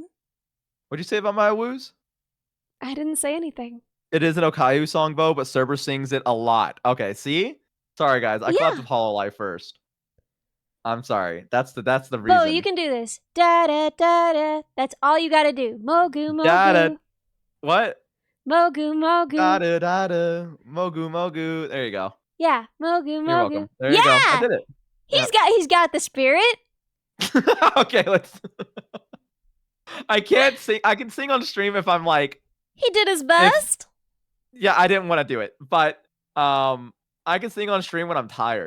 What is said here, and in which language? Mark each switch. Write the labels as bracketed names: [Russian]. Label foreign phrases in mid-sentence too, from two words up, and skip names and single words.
[English] What'd you say about my woos? I didn't say anything. It is an Okayu song, Bo, but Cerber sings it a lot. Okay, see? Sorry, guys. I collabed with Hololive first. I'm sorry. That's the reason. Bo, you can do this. Da da da da. That's all you gotta do. [Japanese] Mogu Mogu. [English] Da-da. What? [Japanese] Mogu Mogu. Da da da da. Mogu Mogu. [English] There you go. Yeah, [Japanese] Mogu Mogu. [English] You're welcome. There you go. I did it. He's got the spirit. Okay, let's. I can't sing. I can sing on stream if I'm like. He did his best. Yeah, I didn't want to do it, but I can sing on stream when I'm tired.